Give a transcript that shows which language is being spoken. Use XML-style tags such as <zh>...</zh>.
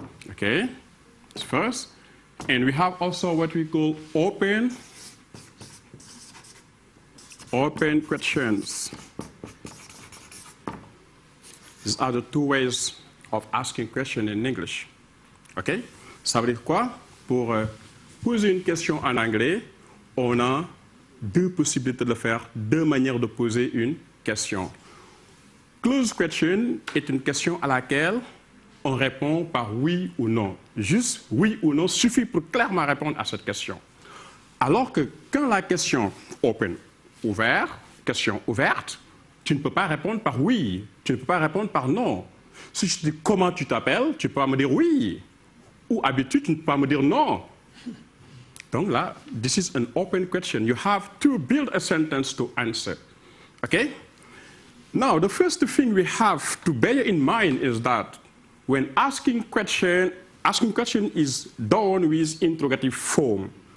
<en>Okay, that's first. And we have also what we call open questions. These are the two ways of asking question in English.</en> <fr>OK? Ça veut dire quoi? Pour poser une question en anglais, on a deux possibilités de le faire, deux manières de poser une question. Closed question est une question à laquelle on répond par oui ou non. Juste oui ou non suffit pour clairement répondre à cette question. Alors que quand la question open, ouvert, question ouverte, tu ne peux pas répondre par oui, tu ne peux pas répondre par non. Si je te dis comment tu t'appelles, tu peux pas me dire oui. Ou habitude, tu ne peux pas me dire non. Donc là,</fr> <en>this is an open question. You have to build a sentence to answer. Okay? Now, the first thing we have to bear in mind is that when asking question is done with interrogative form.</en>